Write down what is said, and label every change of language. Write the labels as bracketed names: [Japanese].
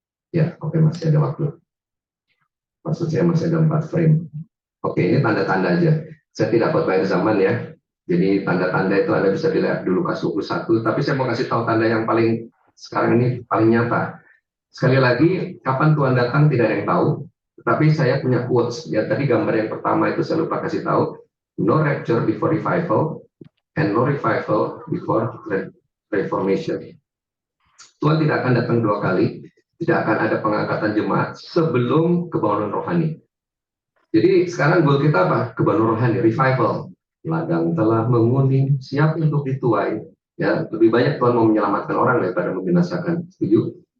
[Indonesian] Ya, oke, masih ada waktu. Maksud saya masih ada 4 frame. Oke, ini tanda-tanda aja. Saya tidak buat banyak zaman ya. Jadi tanda-tanda itu Anda bisa dilihat dulu Lukas 21. Tapi saya mau kasih tahu tanda yang paling sekarang ini paling nyata. Sekali lagi, kapan Tuhan datang tidak ada yang tahu. Tetapi saya punya quotes. Ya, tadi gambar yang pertama itu saya lupa kasih tahu. [English] No rapture before revival, and no revival before reformation. [Indonesian] Tuhan tidak akan datang 2 kali. Tidak akan ada pengangkatan jemaat sebelum kebangunan rohani. Jadi sekarang goal kita apa? Kebangunan rohani, revival. Ladang telah menguning, siap untuk dituai. Ya, lebih banyak Tuhan mau menyelamatkan orang daripada membinasakan. Setuju?